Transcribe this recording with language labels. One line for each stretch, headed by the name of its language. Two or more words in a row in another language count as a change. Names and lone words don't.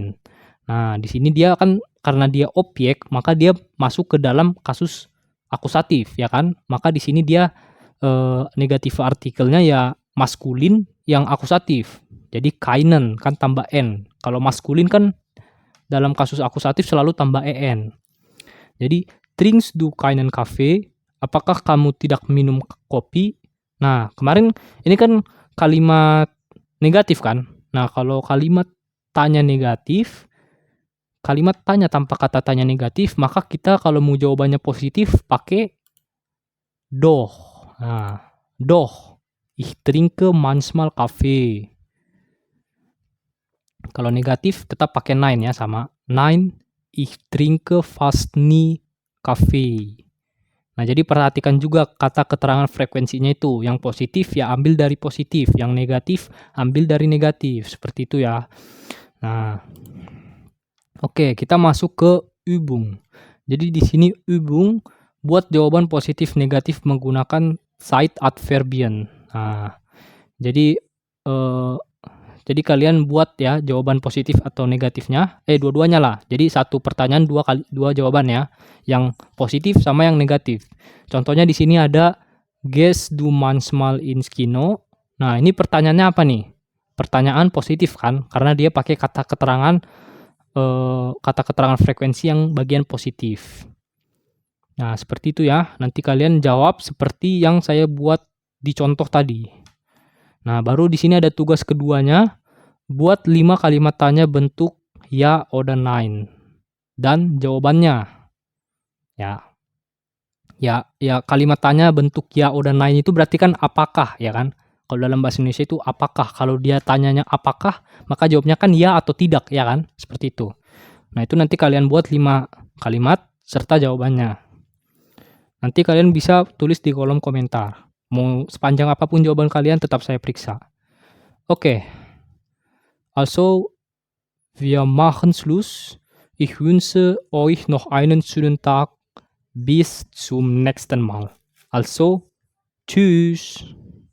Indonesian: Nah, di sini dia kan karena dia objek, maka dia masuk ke dalam kasus akusatif, ya kan? Maka di sini dia negative artikelnya ya maskulin yang akusatif. Jadi keinen kan tambah n. Kalau maskulin kan dalam kasus akusatif selalu tambah en.
German: Jadi trinkst du keinen Kaffee?
Indonesian: Apakah kamu tidak minum kopi? Nah, kemarin ini kan kalimat negatif kan? Nah, kalau kalimat tanya negatif, kalimat tanya tanpa kata tanya negatif, maka kita kalau mau jawabannya positif pakai doch. Nah, doch.
German: Ich trinke manchmal Kaffee.
Indonesian: Kalau negatif tetap pakai nein ya, sama.
German: Nein, ich trinke fast nie Kaffee.
Indonesian: Nah, jadi perhatikan juga kata keterangan frekuensinya itu. Yang positif ya ambil dari positif, yang negatif ambil dari negatif. Seperti itu ya. Nah, oke, kita masuk ke Übung. Jadi di sini Übung buat jawaban positif negatif menggunakan Zeitadverbien. Nah, jadi eh, jadi kalian buat ya jawaban positif atau negatifnya, dua-duanya lah. Jadi satu pertanyaan dua jawaban ya, yang positif sama yang negatif. Contohnya di sini ada
German: Gehst du manchmal ins Kino?
Indonesian: Nah, ini pertanyaannya apa nih? Pertanyaan positif kan, karena dia pakai kata keterangan frekuensi yang bagian positif. Nah, seperti itu ya. Nanti kalian jawab seperti yang saya buat di contoh tadi. Nah, baru di sini ada tugas keduanya. Buat 5 kalimat tanya bentuk ya oder nein dan jawabannya. Ya, kalimat tanya bentuk ya oder nein itu berarti kan apakah ya kan? Kalau dalam bahasa Indonesia itu apakah. Kalau dia tanyanya apakah, maka jawabnya kan ya atau tidak ya kan? Seperti itu. Nah, itu nanti kalian buat 5 kalimat serta jawabannya. Nanti kalian bisa tulis di kolom komentar. Mau sepanjang apapun jawaban kalian tetap saya periksa. Oke.
German: Also, wir machen Schluss. Ich wünsche euch noch einen schönen Tag. Bis zum nächsten Mal. Also, tschüss.